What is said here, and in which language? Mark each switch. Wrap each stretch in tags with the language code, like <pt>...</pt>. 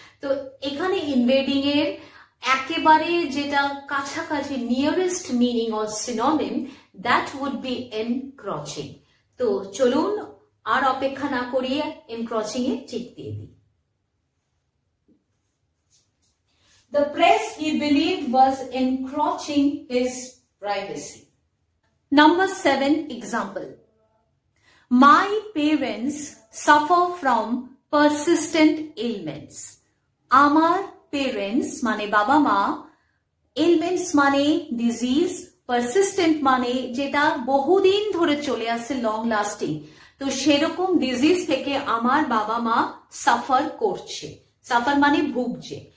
<bn>তো এখানে</bn> <en>invading</en> <bn>এর একেবারে যেটা কাছাকাছি</bn> <en>Nearest meaning or synonym that would be encroaching.</en> <bn>তো চলুন আর অপেক্ষা না করিয়ে এনক্রচিং এ টিক দিয়ে দিই।</bn> <en>The press he believed was encroaching his privacy. Number 7 example. My parents suffer from persistent ailments.</en> <bn>Amar parents মানে বাবা মা, ailments মানে disease, persistent মানে যেটা বহুদিন ধরে চলে আসছে, লং লাস্টিং। তো সেরকম ডিজিজ থেকে আমার বাবা মা সাফার করছে, সাফার মানে ভুগছে।</bn>